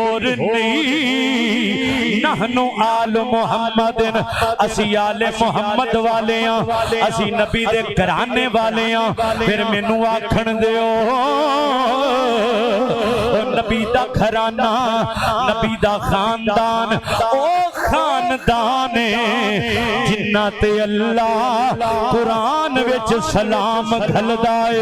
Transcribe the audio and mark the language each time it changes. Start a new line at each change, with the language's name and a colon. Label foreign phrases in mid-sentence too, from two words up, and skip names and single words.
Punjabi: ہور نہیں.
Arabic: نحن آل محمد,
Punjabi: اسی آلِ محمد والے ہاں، اسی نبی دے گھرانے والے ہاں. فیر مینوں آکھن دیو نبی دا گھرانہ، نبی دا خاندان او خاندان جنہاں تے اللہ قرآن وچ سلام گھلدا ہے.